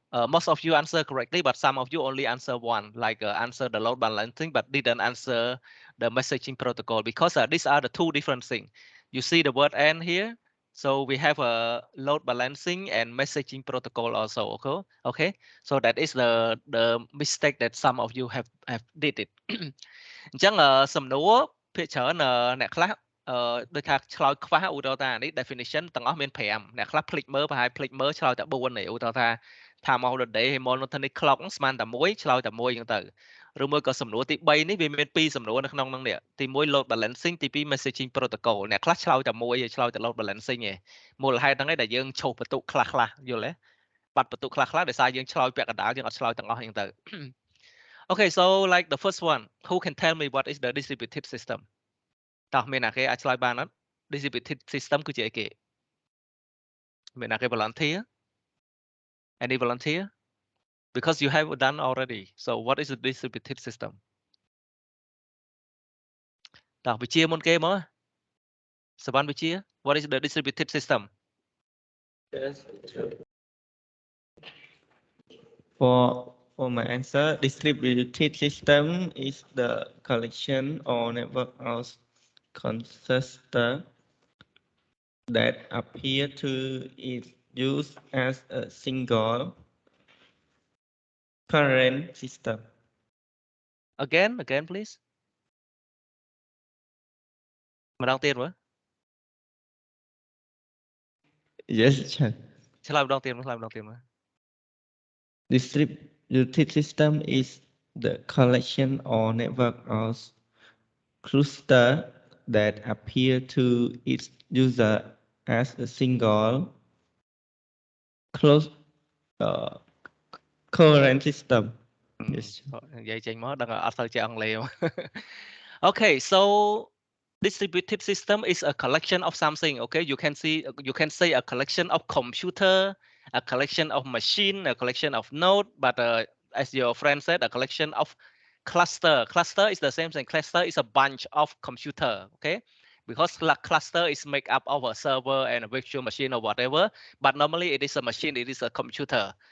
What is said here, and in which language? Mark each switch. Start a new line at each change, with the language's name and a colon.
English: Most of you answer correctly, but some of you only answer one, like answer the load balancing, but didn't answer the messaging protocol because these are the 2 different things. You see the word "and" here, so we have a load balancing and messaging protocol also. Okay, okay. So that is the mistake that some of you have did it.
Khmer: អញ្ចឹងសំណួរភាគច្រើនអ្នកខ្លះដូចថាឆ្លើយខ្វះឧទាហរណ៍ថានេះ definition ទាំងអស់មាន5អ្នកខ្លះភ្លេចមើលប្រហែលភ្លេចមើលឆ្លើយតែ4ទេឧទាហរណ៍ថា time of the day monotonic clock ស្មើតែ1ឆ្លើយតែ1អញ្ចឹងទៅ ឬមួយក៏សំណួរទី3នេះវាមាន2សំណួរនៅក្នុងហ្នឹងនេះទី1 load balancing ទី2 messaging protocol អ្នកខ្លះឆ្លើយតែ1ឆ្លើយតែ load balancing ឯងមូលហេតុហ្នឹងឯងដែលយើងឈប់បន្ទុកខ្លះយល់ទេបាត់បន្ទុកខ្លះដោយសារយើងឆ្លើយពាក់កណ្ដាលយើងអត់ឆ្លើយទាំងអស់អញ្ចឹងទៅ
English: Okay, so like the first one, who can tell me what is the distributed system?
Khmer: តោះមានអ្នកគេអាចឆ្លើយបានអត់ distributed system គឺជាអីគេមានអ្នកគេ volunteer?
English: Any volunteer? Because you have done already. So what is the distributed system?
Khmer: តោះវិជាមុនគេមកសវណ្ណវិជា
English: What is the distributed system? Yes. For my answer, distributed system is the collection or network of transistors that appear to is used as a single current system. Again, please.
Khmer: ម្ដងទៀតមើល
English: Yes, sir.
Khmer: ឆ្លើយម្ដងទៀតមើល
English: Distributed system is the collection or network of clusters that appear to its user as a single closed current system. Yes.
Khmer: និយាយចេញមកដឹងអត់សូវចេះអង់គ្លេស
English: Okay, so distributed system is a collection of something. Okay, you can say a collection of computer, a collection of machine, a collection of node, but as your friend said, a collection of cluster. Cluster is the same thing. Cluster is a bunch of computer. Okay, because cluster is made up of a server and a virtual machine or whatever, but normally it is a machine, it is a computer.